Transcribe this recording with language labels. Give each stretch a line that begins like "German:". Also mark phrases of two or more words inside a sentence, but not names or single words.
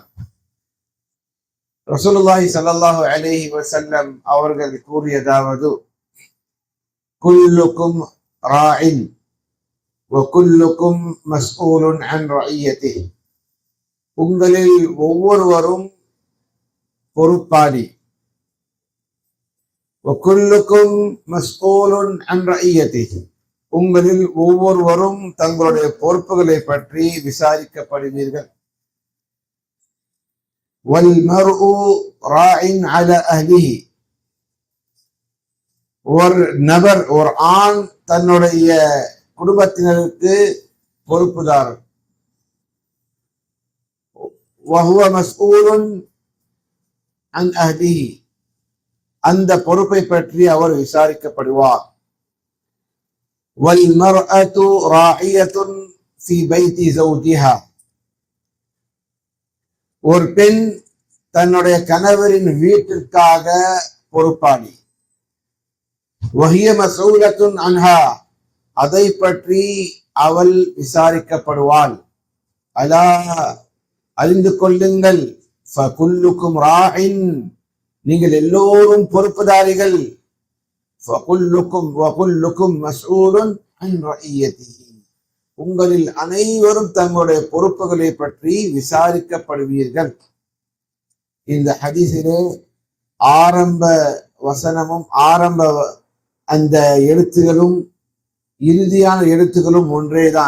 Arabic: رسول الله صلى الله عليه وسلم
Tamil: அவர்கள் கூறியதாவது,
Arabic: كلكم راع و كلكم مسؤول عن رعيته,
Tamil: உங்களில் ஒவ்வொருவரும் பொறுப்பாளி.
Arabic: و كلكم مسؤول عن رعيته,
Tamil: உங்களில் ஒவ்வொருவரும் தங்களுடைய பொறுப்புகளை பற்றி விசாரிக்கப்படுவீர்கள்.
Arabic: وَالْمَرْءُ رَاعٍ عَلَى أَهْلِهِ,
Tamil: ஒரு நபர், ஒரு ஆண் தன்னுடைய குடும்பத்தினருக்கு பொறுப்புதாரர்.
Arabic: وَهُوَ مَسْئُولٌ عَنْ أَهْلِهِ,
Tamil: அந்த பொறுப்பை பற்றி அவர் விசாரிக்கப்படுவார்.
Arabic: وَالْمَرْأَةُ رَاعِيَةٌ فِي بَيْتِ زَوْجِهَا,
Tamil: ஒரு பெண் தன்னுடைய கணவரின் வீட்டிற்காக பொறுப்பாளி.
Arabic: وَهِيَ مَسْئُولَةٌ عَنْهَا,
Tamil: அதை பற்றி அவள் விசாரிக்கப்படுவாள். அலா, அறிந்து கொள்ளுங்கள்,
Arabic: فَكُلُّكُمْ رَاعٍ,
Tamil: நீங்கள் எல்லோரும் பொறுப்புதாரிகள்.
Arabic: وَكُلُّكُمْ مَسْئُولٌ عَنْ رَعِيَّتِهِ,
Tamil: உங்களில் அனைவரும் தங்களுடைய பொறுப்புகளை பற்றி விசாரிக்கப்படுவீர்கள். இந்த ஹதீஸிலே ஆரம்ப வசனமும் ஆரம்ப அந்த எழுத்துகளும் இறுதியான எழுத்துகளும் ஒன்றேதான்.